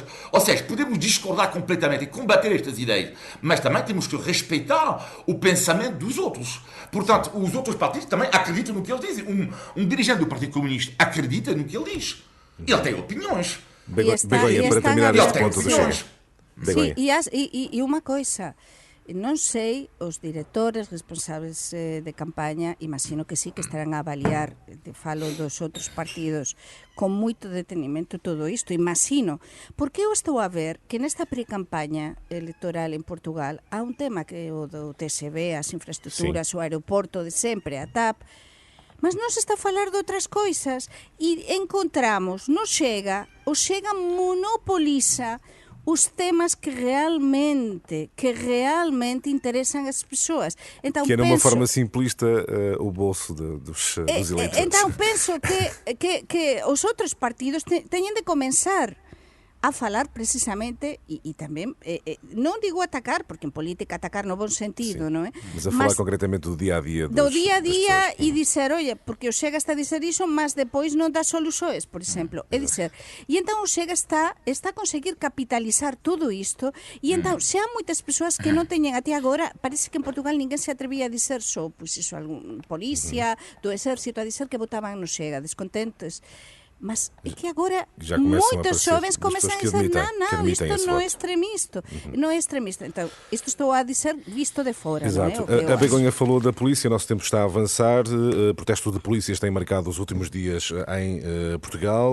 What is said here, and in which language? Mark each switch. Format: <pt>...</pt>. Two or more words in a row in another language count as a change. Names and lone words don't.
<pt>Ou seja, podemos discordar completamente e combater estas ideias, mas também temos que respeitar o pensamento dos outros. Portanto, os outros partidos também acreditam no que eles dizem. Um dirigente do Partido Comunista acredita no que ele diz. Ele tem opiniões. Begonha, para terminar este ponto do Chega. Sim, e uma coisa...</pt> <gl>Non sei, os diretores responsables de campaña, imagino que sí que estarán a avaliar, falo dos outros partidos, con moito detenimento todo isto, imagino, porque eu estou a ver que nesta pre-campaña electoral en Portugal há un tema que é o do TSB, as infraestructuras, o aeroporto de sempre, a TAP,</gl> <pt>mas non se está a falar de outras coisas e encontramos, o Chega monopoliza os temas que realmente interessam as pessoas. Então, que era uma forma simplista o bolso dos eleitores.</pt> <gl>Então penso que os outros partidos teñen de comenzar a falar precisamente e tamén, non digo atacar, porque en política atacar no bon sentido, non é?</gl> <pt>Mas a falar concretamente do dia-a-dia</pt> <gl>do dia-a-dia e dizer, oye, porque o Chega está a dizer iso, mas depois non dá soluções, por exemplo, é dizer, e então o Chega está a conseguir capitalizar todo isto, e então, se há moitas persoas que non teñen até agora, parece que en Portugal ninguén se atrevía a dizer só, pois iso, algún policía do exército a dizer que votaban no Chega, descontentes.</gl> <pt>Mas é que agora moitos jovens começam a dizer não, isto não é extremista. Não é extremista. Então, isto estou a dizer visto de fora. Exato. Não é? A Begonha falou da polícia, o nosso tempo está a avançar. Protesto de polícias tem marcado os últimos dias em Portugal.</pt>